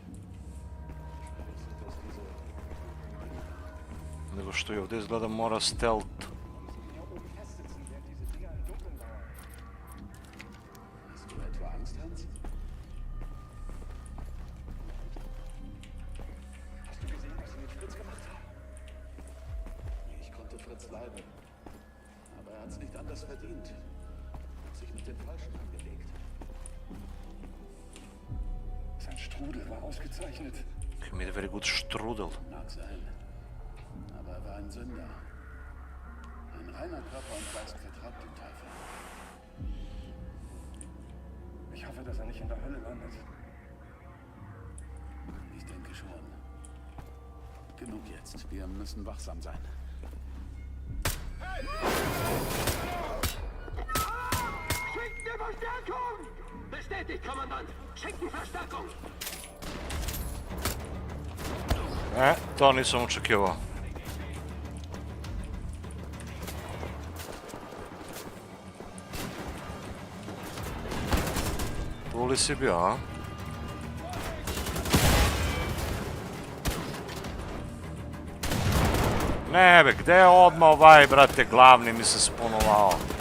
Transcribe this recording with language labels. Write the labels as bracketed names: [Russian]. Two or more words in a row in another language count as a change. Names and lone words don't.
[Serbian] Nego što je ovdje izgleda mora stealth. [German] Hast du etwa Angst, Hans? Hast du gesehen, was sie mit Fritz gemacht haben? Ich konnte Fritz leiden. Aber er hat's nicht anders verdient. Hat sich mit den Falschen angelegt. Sein Strudel war ausgezeichnet. [English] He made a very good strudel. [German] Mag sein. Aber er war ein Sünder. Ein reiner Körper und Geist vertreibt den Teufel. Ich hoffe, dass er nicht in der Hölle landet. Ich denke schon. Genug jetzt. Wir müssen wachsam sein. Schickt mir Verstärkung! Bestätigt, Kommandant! Schicken Verstärkung! [Serbian] To nisam očekivao. Tu li si bio, a? Ne be, gde je odmah ovaj, brate, glavni mi se spunovao?